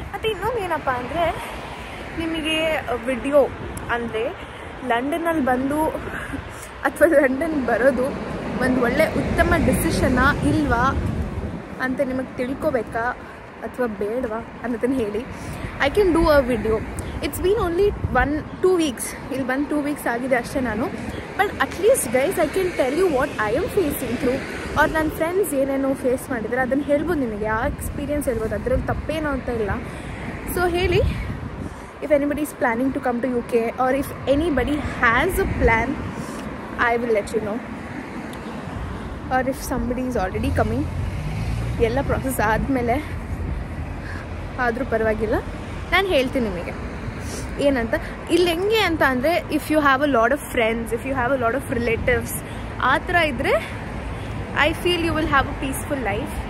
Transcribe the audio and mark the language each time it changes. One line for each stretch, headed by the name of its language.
Kannada: ಮತ್ತು ಇನ್ನೊಂದು ಏನಪ್ಪ ಅಂದರೆ, ನಿಮಗೆ ವಿಡಿಯೋ ಅಂದರೆ ಲಂಡನ್ನಲ್ಲಿ ಬಂದು ಅಥವಾ ಲಂಡನ್ ಬರೋದು ಒಂದು ಒಳ್ಳೆ ಉತ್ತಮ ಡಿಸಿಷನ್ನ ಇಲ್ವಾ ಅಂತ ನಿಮಗೆ ತಿಳ್ಕೊಬೇಕಾ ಅಥವಾ ಬೇಡವಾ ಅನ್ನೋದನ್ನು ಹೇಳಿ.
English: I can do a video. It's been only 1-2 weeks,
Kannada: ಇಲ್ಲಿ ಬಂದು 2 ವೀಕ್ಸ್ ಆಗಿದೆ ಅಷ್ಟೇ ನಾನು.
English: but at least guys I can tell you what I am facing through,
Kannada: ಅವ್ರು ನನ್ನ ಫ್ರೆಂಡ್ಸ್ ಏನೇನೋ ಫೇಸ್ ಮಾಡಿದರೆ ಅದನ್ನು ಹೇಳ್ಬೋದು ನಿಮಗೆ, ಆ ಎಕ್ಸ್ಪೀರಿಯನ್ಸ್ ಹೇಳ್ಬೋದು, ಅದರಲ್ಲಿ ತಪ್ಪೇನೋ ಅಂತ ಇಲ್ಲ. ಸೊ ಹೇಳಿ,
English: if anybody is planning to come to UK or if anybody has a plan, I will let you know. Or if somebody is already coming,
Kannada: ಎಲ್ಲ ಪ್ರಾಸೆಸ್ ಆದಮೇಲೆ ಆದರೂ ಪರವಾಗಿಲ್ಲ, ನಾನು ಹೇಳ್ತೀನಿ ನಿಮಗೆ ಏನಂತ. ಇಲ್ಲಿ ಹೆಂಗೆ ಅಂತ ಅಂದರೆ,
English: if you have a lot of friends, if you have a lot of relatives,
Kannada: ಆ ಥರ ಇದ್ದರೆ
English: I feel you will have a peaceful life.